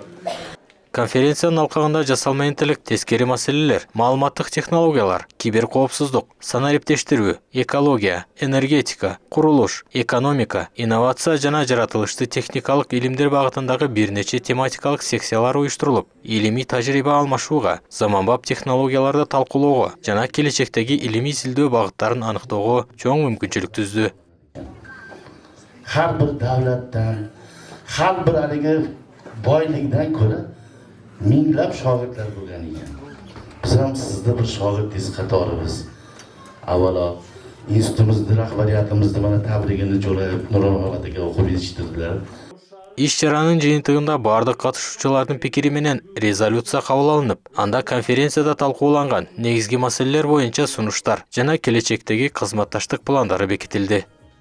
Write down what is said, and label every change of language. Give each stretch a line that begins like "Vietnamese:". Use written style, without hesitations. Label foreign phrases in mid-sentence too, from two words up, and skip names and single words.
Kyrgyz: Конференциянын алкагында жасалма интеллект, тескери маселелер, маалыматтык технологиялар, киберкоопсуздук, санариптештирүү, экология, энергетика, курулуш, экономика, инновация жана жаратылышты техникалык илимдер багытындагы бир нече тематикалык секциялар уюштурулуп, илимий тажрыйба алмашууга, заманбап технологияларды талкуулоого жана келечектеги илимий изилдөө багыттарын аныктоого чоң мүмкүнчүлүк түздү.
Uzbek: Har bir davlatdan, har bir haligi boylikdan ko'ra minglab shogirdlar bo'lgan ekan. Biz ham sizda bir shogirdingiz qatorimiz. Avvalo institutimizning rahbariyatimizni mana tabrigini jo'rayib Nurmuhammad aka o'qib yetishtirdilar.
Kyrgyz: Иш-чаранын жыйынтыгында бардык катышуучулардын пикири менен резолюция кабыл алынып, анда конференцияда талкууланган негизги маселелер боюнча сунуштар жана келечектеги кызматташтык пландары бекитилди.